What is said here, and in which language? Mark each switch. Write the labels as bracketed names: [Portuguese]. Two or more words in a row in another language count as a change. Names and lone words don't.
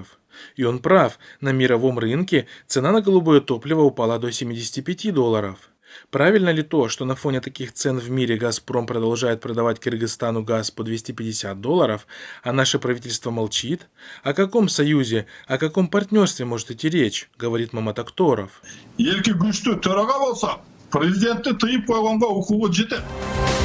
[Russian] И он прав, на мировом рынке цена на голубое топливо упала до $75. Правильно ли то, что на фоне таких цен в мире «Газпром» продолжает продавать Кыргызстану газ по $250, а наше правительство молчит? О каком союзе, о каком партнерстве может идти речь, говорит Маматокторов. [Kyrgyz] Елки күчтүү төрага болсо, президентти тыйып койгонго укугу жетет.